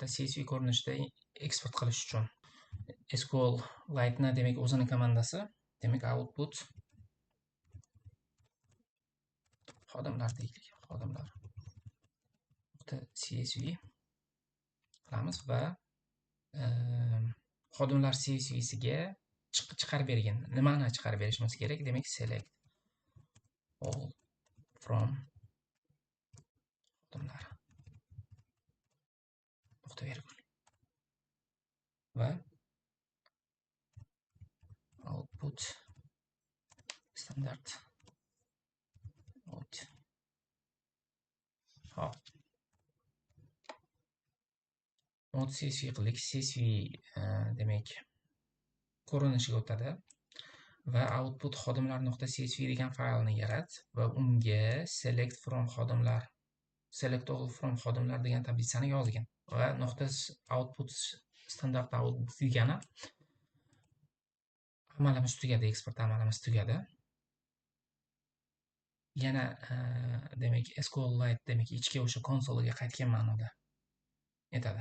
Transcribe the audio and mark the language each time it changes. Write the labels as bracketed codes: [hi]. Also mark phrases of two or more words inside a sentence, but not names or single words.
[uz] CSV ko'rinishida eksport qilish uchun SQLite demak, o'zini komandasi, demak, output xodimlar deylik, xodimlar. CSV qilamiz va xodimlar CSVsiga chiqarib bergan. Nimani chiqarib berishimiz kerak? Demak, [en] select all from xodimlar. [uz] Nuqta virgul. Va [en] output standard out. [uz] Hop. Mod CSV qildik. CSV demak, ko'rinishiga o'tadi va output xodimlar.csv degan faylni yarat va unga [en] select all from [uz] xodimlar degan tablitsani yozgin va . [en] output standart out [uz] degani amalimiz tugadi, eksport amalimiz tugadi. yana demak SQLite demak ichki o'sha konsoliga qaytgan ma'noda aytadi.